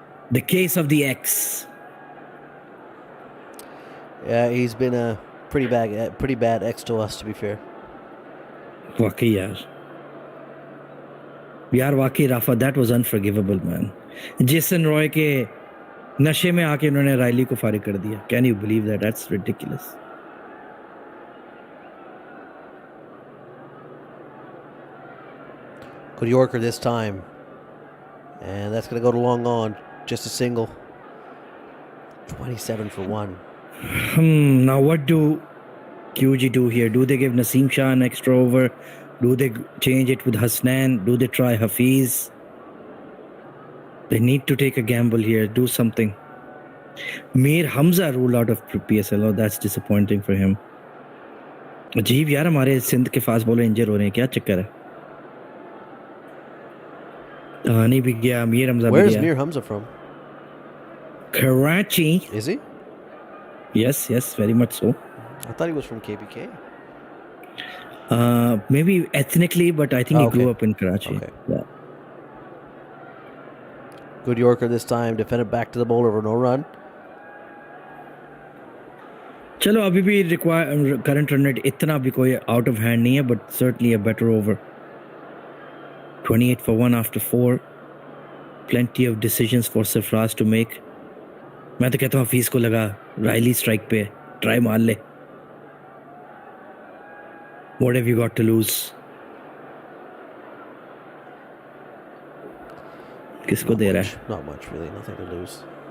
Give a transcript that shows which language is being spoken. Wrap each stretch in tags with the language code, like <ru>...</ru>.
<en>The case of the X. Yeah, he's been a pretty bad ex to us, to be fair.</en> <hi>वाकई यार वाकई Rafa,</hi> <en>that was unforgivable, man.</en> <hi>Jason Roy के नशे में आके उन्होंने राइली को फारिग कर दिया.</hi> <en>Can you believe that? That's ridiculous. Good Yorker this time. And that's going to go to long on. Just a single. 27 for 1. Now what do QG do here? Do they give Naseem Shah an extra over? Do they change it with Hasnan? Do they try Hafiz? They need to take a gamble here. Do something. Mir Hamza ruled out of PSL. Oh, that's disappointing for him.</en> <hi>अजीब यार, हमारे सिंध के fast bowler इंजर हो रहे हैं. क्या चक्कर है? Tahani भी गया, Mir Hamza भी</hi> <en>Where is</en> <hi>गया.</hi> <en>Mir Hamza from? Karachi. Is he? Yes, very much so. I thought he was from KBK. Maybe ethnically, but I think he grew up in Karachi. Okay. Yeah. Good Yorker this time. Defended back to the bowler for no run.</en> <hi>चलो अभी भी</hi> <en>current run rate</en> <hi>इतना भी कोई</hi> <en>out of hand</en> <hi>नहीं है,</hi> <en>but certainly a better over. 28 for 1 after 4. Plenty of decisions for Sarfraz to make.</en> <hi>मैं तो कहता हूँ हफीज को लगा राइली स्ट्राइक पे, ट्राई मार ले.</hi> <en>What have you got to lose?</en> <hi>किसको दे रहा है?</hi> <en>Not much, really. Nothing to lose.</en>